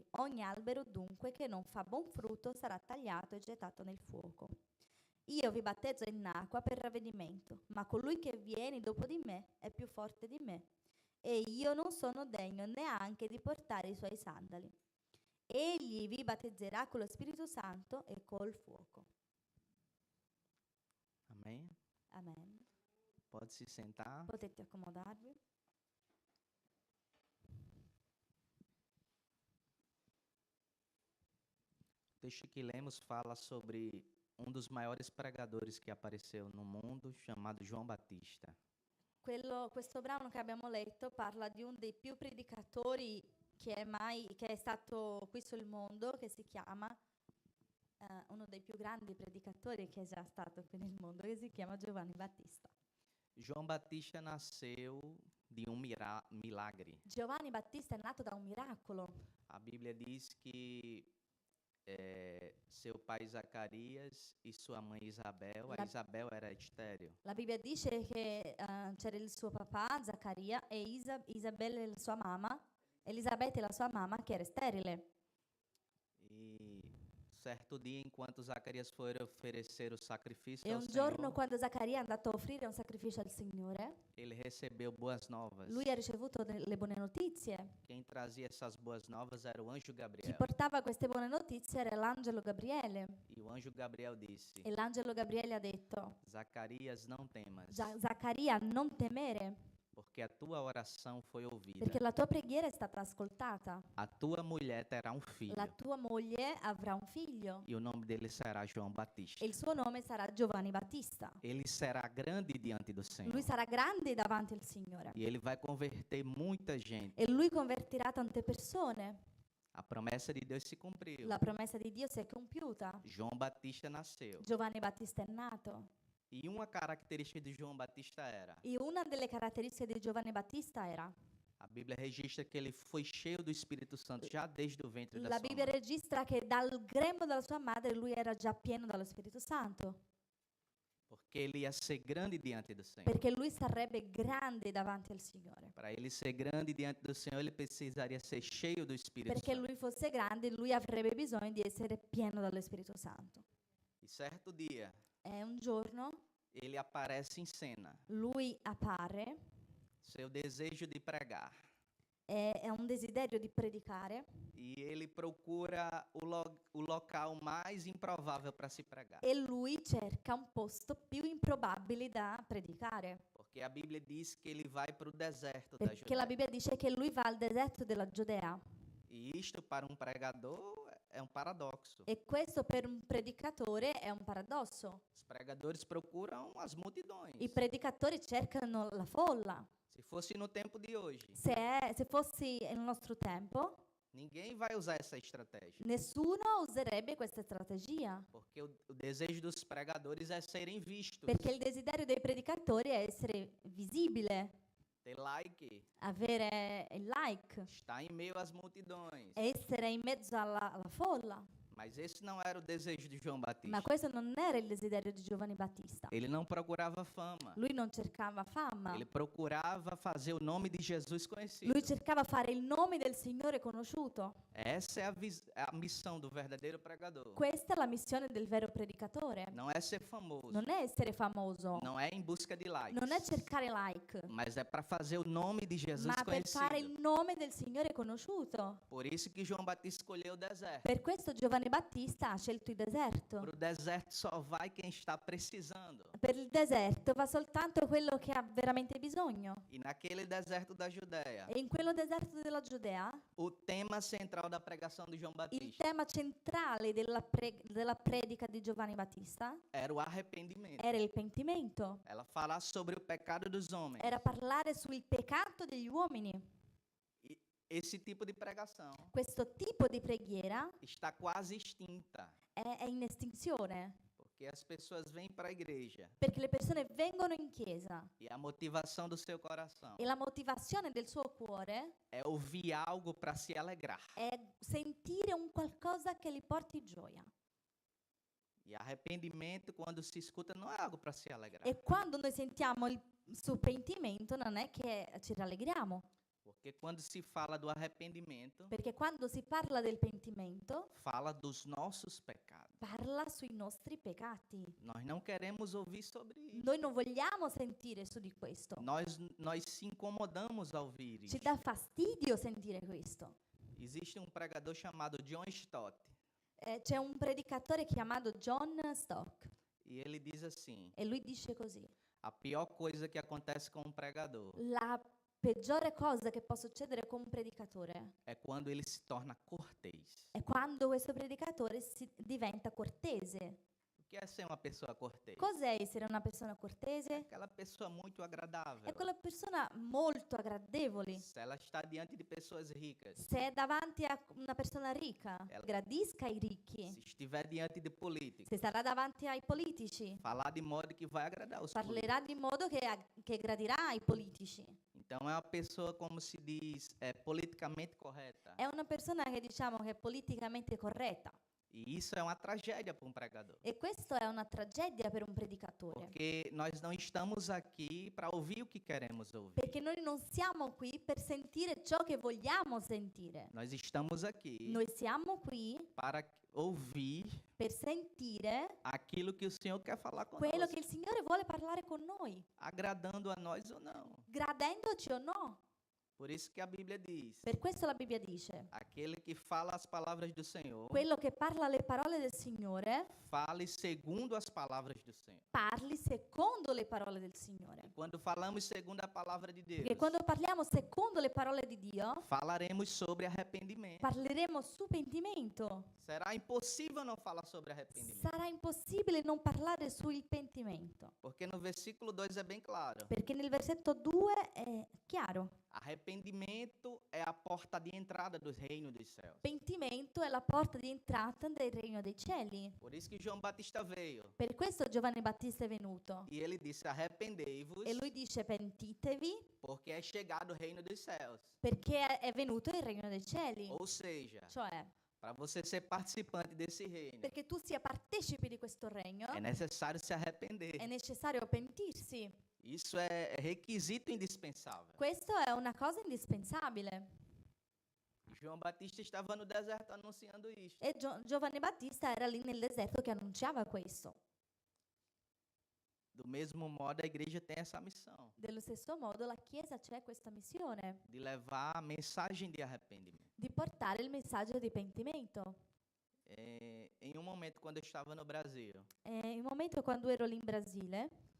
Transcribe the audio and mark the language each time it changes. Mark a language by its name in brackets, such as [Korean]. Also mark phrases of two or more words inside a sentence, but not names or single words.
[Italian] Ogni albero dunque che non fa buon frutto sarà tagliato e gettato nel fuoco. Io vi battezzo in acqua per ravvedimento, ma colui che viene dopo di me è più forte di me, e io non sono degno neanche di portare i suoi sandali. Egli vi battezzerà con lo Spirito Santo e col fuoco. [Portuguese] Amém? [Italian] Amen. [Portuguese] Pode se sentar. [Italian] Potete accomodarvi. [Portuguese] O texto que lemos fala sobre dos maiores pregadores que apareceu no mundo, chamado João Batista. [Italian] Questo brano che abbiamo letto parla di uno dei più predicatori che è stato qui sul mondo, che si chiama, uno dei più grandi predicatori che è già stato qui nel mondo, che si chiama Giovanni Battista. [Portuguese] João Batista nasceu de milagre. [Italian] Giovanni Battista è nato da un miracolo. [Portuguese] A Bíblia diz que seu pai Zacarias e sua mãe Isabel, a Isabel era estéril. [Italian] La Bibbia dice che c'era il suo papà, Zaccaria, e Isabella, la sua mamma, Elisabetta, la sua mamma, che era sterile. [Portuguese] E certo dia, enquanto Zacarias foi oferecer o sacrifício [Italian] E [Portuguese] ao [Italian] un giorno, [Portuguese] Senhor, [Italian] quando Zaccaria è andato a offrire un sacrificio al Signore, [Portuguese] ele recebeu boas novas. [Italian] lui ha ricevuto le buone notizie. [Portuguese] Quem trazia essas boas novas era o anjo [Italian] Chi [Portuguese] Gabriel. [Italian] portava queste buone notizie era l'angelo Gabriele. [Portuguese] E o anjo Gabriel disse: [Italian] E l'angelo Gabriele ha detto: [Portuguese] Zacarias, não temas, [Italian] Zaccaria, non temere, [Portuguese] porque a tua oração foi ouvida. [Italian] perché la tua preghiera è stata ascoltata. [Portuguese] A tua mulher terá filho, [Italian] La tua moglie avrà un figlio [Portuguese] e o nome dele será João Batista. [Italian] e il suo nome sarà Giovanni Battista. [Portuguese] Ele será grande diante do Senhor. [Italian] Lui sarà grande davanti al Signore [Portuguese] E ele vai converter muita gente. [Italian] e lui convertirà tante persone. [Portuguese] A promessa de Deus se cumpriu. [Italian] La promessa di Dio si è compiuta. [Portuguese] João Batista nasceu. [Italian] Giovanni Battista è nato. [Portuguese] E uma característica de João Batista era: [Italian] E una delle caratteristiche di Giovanni Battista era, [Portuguese] a Bíblia registra que ele foi cheio do Espírito Santo já desde o ventre da [Italian] la [Portuguese] sua [Italian] Bibbia [Portuguese] mãe. [Italian] registra che dal grembo della sua madre lui era già pieno dallo Spirito Santo, [Portuguese] Porque ele ia ser grande diante do Senhor. [Italian] perché lui sarebbe grande davanti al Signore. [Portuguese] Para ele ser grande diante do Senhor, ele precisaria ser cheio do Espírito [Italian] Perché [Portuguese] Santo. [Italian] lui fosse grande, lui avrebbe bisogno di essere pieno dallo Spirito Santo. [Portuguese] E certo dia, [Italian] E un giorno [Portuguese] ele aparece em cena. [Italian] lui appare, [Portuguese] Seu desejo de pregar. [Italian] è un desiderio di predicare, [Portuguese] E ele procura o local mais improvável para se pregar. [Italian] e lui cerca un posto più improbabile da predicare. [Portuguese] Porque a Bíblia diz que ele vai para o deserto da [Italian] Perché la [Portuguese] Judéia. [Italian] Bibbia dice che lui va al deserto della Giudea. [Portuguese] E isto para um pregador é um paradoxo. [Italian] E questo per un predicatore è un paradosso. [Portuguese] Os pregadores procuram as multidões. [Italian] I predicatori cercano la folla. [Portuguese] Se fosse no tempo de hoje, [Italian] Se fossi nel nostro tempo, [Portuguese] ninguém vai usar essa estratégia. [Italian] nessuno userebbe questa strategia. [Portuguese] Porque o desejo dos pregadores é serem vistos, [Italian] Perché il desiderio dei predicatori è essere visibile, [Portuguese] ter like, [Italian] avere il like, [Portuguese] estar em meio às multidões. [Italian] essere in mezzo alla folla. [Portuguese] Mas esse não era o desejo de João Batista. [Italian] Ma questo non era il desiderio di Giovanni Battista. [Portuguese] Ele não procurava fama. [Italian] Lui non cercava fama. [Portuguese] Ele procurava fazer o nome de Jesus conhecido. [Italian] Lui cercava fare il nome del Signore conosciuto. [Portuguese] Essa é a missão do verdadeiro pregador. [Italian] Questa è la missione del vero predicatore. [Portuguese] Não é ser famoso. [Italian] Non è essere famoso, [Portuguese] Não é em busca de likes. [Italian] non è cercare like, [Portuguese] Mas é para fazer o nome de Jesus [Italian] ma per fare il [Portuguese] conhecido. [Italian] nome del Signore conosciuto. [Portuguese] Por isso que João Batista escolheu o deserto. [Italian] Per questo Giovanni Battista ha scelto il deserto. [Portuguese] Para o deserto só vai quem está precisando. [Italian] Per il deserto va soltanto quello che ha veramente bisogno. [Portuguese] E naquele deserto da Judéia, [Italian] E in quello deserto della Giudea, [Portuguese] o tema central da pregação de João [Italian] il [Portuguese] Batista [Italian] tema centrale della predica di Giovanni Battista [Portuguese] era o arrependimento. [Italian] era il pentimento. [Portuguese] Ela fala sobre o pecado dos homens. [Italian] Era parlare sul peccato degli uomini. [Portuguese] E esse tipo de pregação [Italian] Questo tipo di preghiera [Portuguese] está quase extinta, [Italian] è in estinzione, [Portuguese] porque as pessoas vêm para a igreja [Italian] perché le persone vengono in chiesa [Portuguese] e a motivação do seu coração [Italian] e la motivazione del suo cuore [Portuguese] é ouvir algo para se alegrar. [Italian] è sentire un qualcosa che li porti gioia. [Portuguese] E arrependimento, quando se escuta, não é algo para se alegrar. [Italian] E quando noi sentiamo il suo pentimento non è che ci rallegriamo. [Portuguese] Porque quando se fala do arrependimento, [Italian] Perché quando si parla del pentimento, [Portuguese] fala dos nossos pecados. [Italian] parla sui nostri peccati. [Portuguese] Nós não queremos ouvir sobre isso. [Italian] Noi non vogliamo sentire su di questo. [Portuguese] Nós se incomodamos ao ouvir [Italian] Ci [Portuguese] isso. [Italian] dà fastidio sentire questo. [Portuguese] Existe um pregador chamado John Stott [Italian] C'è un predicatore chiamato John Stock [Portuguese] e ele diz assim: [Italian] e lui dice così: [Portuguese] a pior coisa que acontece com um pregador [Italian] la peggiore cosa che può succedere con un predicatore [Portuguese] é quando ele se torna cortês. [Italian] è quando questo predicatore diventa cortese. [Portuguese] O que é ser uma pessoa cortês? [Italian] Cos'è essere una persona [Portuguese] É [Italian] cortese? [Portuguese] aquela pessoa muito agradável. [Italian] È quella persona molto agradevole. [Portuguese] Se ela está diante de pessoas ricas, [Italian] Se è davanti a una persona ricca, gradisca i ricchi. [Portuguese] se estiver diante de políticos, [Italian] Se sarà davanti ai politici, [Portuguese] falar de modo que vai agradar os políticos. [Italian] parlerà di modo che gradirà ai politici. [Portuguese] Então é uma pessoa, como se diz, politicamente correta. [Italian] È una persona che diciamo che è politicamente corretta. [Portuguese] E isso é uma tragédia para um pregador. [Italian] E questo è una tragedia per un predicatore. [Portuguese] Porque nós não estamos aqui para ouvir o que queremos ouvir. [Italian] Perché noi non siamo qui per sentire ciò che vogliamo sentire. [Portuguese] Nós estamos aqui [Italian] Noi siamo qui [Portuguese] para ouvir [Italian] per sentire [Portuguese] aquilo que o Senhor quer falar [Italian] quello [Portuguese] conosco, [Italian] che il Signore vuole parlare con noi, [Portuguese] agradando a nós ou não. [Italian] gradendoci o no. [Portuguese] Por isso que a Bíblia diz: [Italian] Per questo la Bibbia dice: [Portuguese] aquele que fala as palavras do Senhor, [Italian] quello che parla le parole del Signore, [Portuguese] fale segundo as palavras do Senhor. [Italian] parli secondo le parole del Signore. [Portuguese] E quando falamos segundo a palavra de Deus, [Italian] Perché quando parliamo secondo le parole di Dio, [Portuguese] falaremos sobre arrependimento. [Italian] parleremo su pentimento. [Portuguese] Será impossível não falar sobre arrependimento. [Italian] Sarà impossibile non parlare sul pentimento. [Portuguese] Porque no versículo 2 é bem claro. [Italian] Perché nel versetto 2 è chiaro. [Portuguese] Arrependimento é a porta de entrada do reino dos céus. [Italian] Pentimento è la porta di entrata del regno dei cieli. [Portuguese] Por isso que João Batista veio. [Italian] Per questo Giovanni Battista è venuto. [Portuguese] E ele disse: arrependei-vos, [Italian] E lui dice: pentitevi, [Portuguese] porque é chegado o reino dos céus. [Italian] perché è venuto il regno dei cieli. [Portuguese] Ou seja, [Italian] Cioè, [Portuguese] para você ser participante desse reino, [Italian] perché tu sia partecipe di questo regno, [Portuguese] é necessário se arrepender. [Italian] è necessario pentirsi. [Portuguese] Isso é requisito indispensável. [Italian] Questo è una cosa indispensabile. [Portuguese] João Batista estava no deserto anunciando isso. [Italian] E Giovanni Battista era lì nel deserto che annunciava questo. [Portuguese] Do mesmo modo, a igreja tem essa missão [Italian] Dello stesso modo la Chiesa c'è questa missione [Portuguese] de levar a mensagem de arrependimento. [Italian] di portare il messaggio di pentimento. [Portuguese] Em um momento, quando eu estava no Brasil, [Italian] In un momento quando ero lì in Brasile,